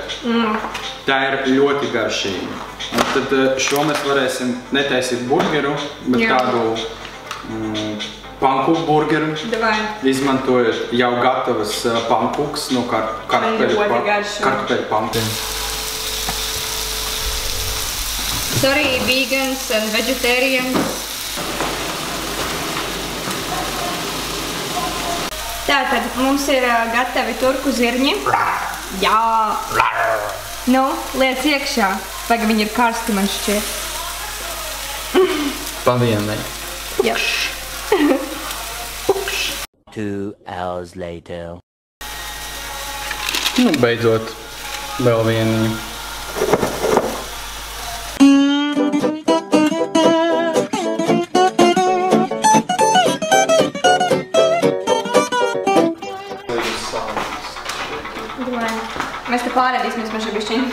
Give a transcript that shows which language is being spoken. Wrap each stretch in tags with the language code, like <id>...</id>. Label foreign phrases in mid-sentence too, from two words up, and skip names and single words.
<lv>Tā ir ļoti garšīga. Un tad šo mēs varēsim netaisīt burgeru, bet tādu pankūku burgeru, izmantojot jau gatavas pankūkas no kartupeļu pankūkiem.</lv> <en>Sorry, vegans and vegetarians.</en> <lv>Tātad mums ir gatavi turku zirņi. Jā! Nu, liec iekšā. Vai viņi ir karsti, man šķiet. Pavienai. Jā.</lv> <en>2 hours later.</en> <lv>Nu, beidzot, vēl vieniņu. Mēs te pārēdīsimies mažu bišķiņu.</lv>